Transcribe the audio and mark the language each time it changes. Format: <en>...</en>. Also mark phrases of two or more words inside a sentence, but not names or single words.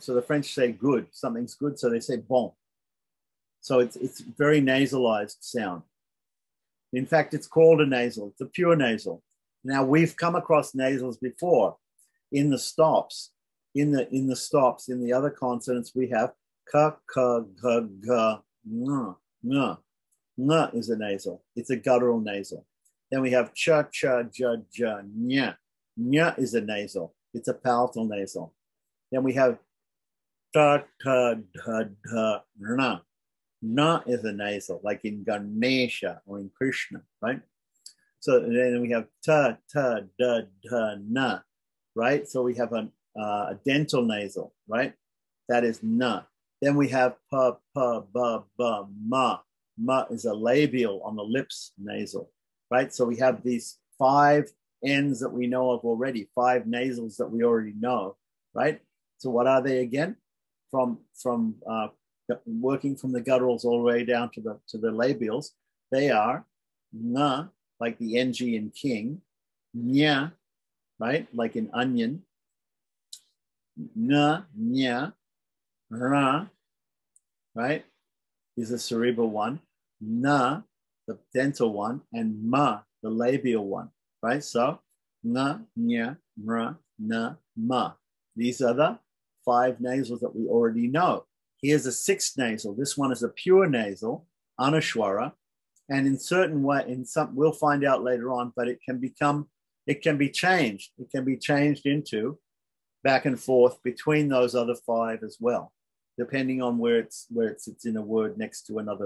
<en>So the French say good, something's good, so they say bon. So it's very nasalized sound. In fact, it's called a nasal. It's a pure nasal. Now we've come across nasals before in the stops. In the stops, in the other consonants, we have ka, ka, ga, ga, na, na. Na is a nasal. It's a guttural nasal. Then we have cha, cha, ja, ja, nya. Nya is a nasal. It's a palatal nasal. Then we have ta, ta, da, da, na. Na is a nasal, like in Ganesha or in Krishna, right? So then we have ta, ta, da, da, na, right? So we have a dental nasal, right? That is na. Then we have pa, pa, ba, ba, ma. Ma is a labial on the lips nasal, right? So we have these 5 N's that we know of already, 5 nasals that we already know, right? So what are they again? From working from the gutturals all the way down to the labials, they are na, like the ng in king, nya, right, like in onion, na, nya, ra, right, is the cerebral one, na, the dental one, and ma, the labial one, right? So na, nya, ra, na, ma. These are the 5 nasals that we already know. Here's a 6th nasal. This one is a pure nasal, anushwara, and in certain way, we'll find out later on, but it can be changed. It can be changed into back and forth between those other 5 as well, depending on where it sits in a word next to another.</en>